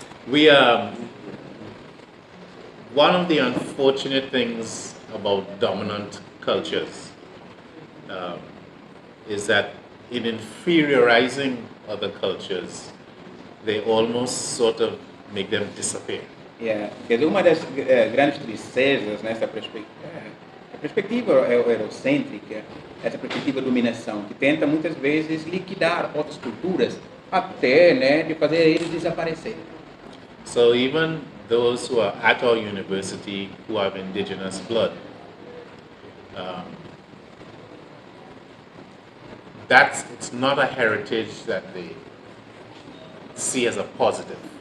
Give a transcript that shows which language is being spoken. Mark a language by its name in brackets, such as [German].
[English] We one of the unfortunate things about dominant cultures is that in inferiorizing other cultures, they almost sort of make them disappear. [Portuguese] Yeah, quer dizer, uma das grandes tristezas nessa perspectiva eurocêntrica, essa perspectiva de dominação, que tenta muitas vezes liquidar outras culturas até, né, de fazer eles desaparecerem. [English] So even those who are at our university who have indigenous blood, it's not a heritage that they see as a positive.